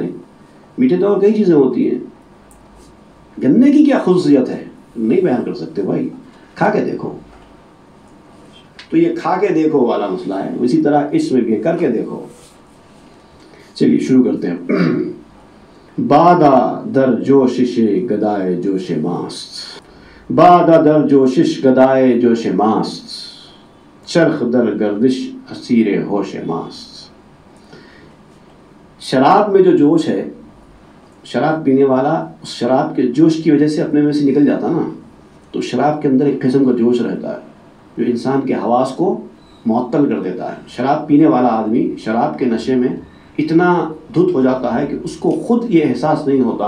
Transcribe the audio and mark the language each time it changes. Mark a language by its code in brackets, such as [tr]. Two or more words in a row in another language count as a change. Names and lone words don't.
[ur] ارے میٹھے تو اور کئی چیزیں ہوتی ہیں، گنے کی کیا خصوصیت ہے نہیں بیان کر سکتے بھائی، کھا کے دیکھو۔ تو یہ کھا کے دیکھو والا مسئلہ ہے، اسی طرح اس میں بھی کر کے دیکھو۔ چلیے شروع کرتے ہیں۔ [fa] بادا در جوشش گدائے جوش ماست، بادا در جوشش گدائے جوش ماست، چرخ در گردش اسیر ہوش ماست۔ [ur] شراب میں جو جوش ہے، شراب پینے والا اس شراب کے جوش کی وجہ سے اپنے میں سے نکل جاتا نا، تو شراب کے اندر ایک قسم کا جوش رہتا ہے جو انسان کے حواس کو معطل کر دیتا ہے۔ شراب پینے والا آدمی شراب کے نشے میں اتنا دھت ہو جاتا ہے کہ اس کو خود یہ احساس نہیں ہوتا۔